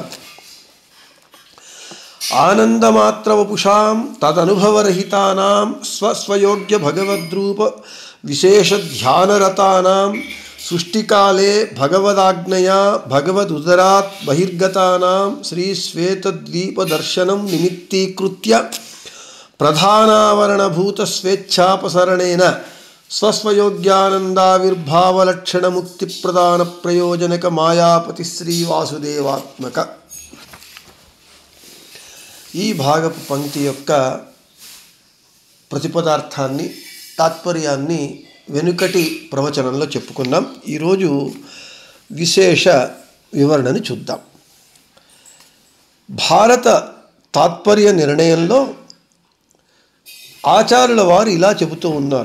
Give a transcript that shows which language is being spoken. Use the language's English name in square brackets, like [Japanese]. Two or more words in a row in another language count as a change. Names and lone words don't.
[Sanskrit] आनंदमात्र वपुषां तदनुभवरहितानां स्वस्वयोग्य भगवद्रूप विशेष ध्यानरतानां सृष्टिकाले भगवदाज्ञया भगवदुदरात् बहिर्गतानां श्री श्वेतद्वीप दर्शनं निमित्तीकृत्य प्रधानावरणभूत स्वेच्छापसरणेन स्वस्वयोग्यानंदाविर्भावलक्षण मुक्ति प्रदान प्रयोजनक मायापति श्री वासुदेवात्मक [Telugu] ఈ భాగపు పంక్తి యొక్క ప్రతిపదార్థాన్ని తాత్పర్యాన్ని వెనుకటి ప్రవచనంలో చెప్పుకున్నాం. ఈరోజు విశేష వివరణని చూద్దాం. భారత తాత్పర్య నిర్ణయంలో ఆచార్యుల వారు ఇలా చెబుతూ ఉన్నారు.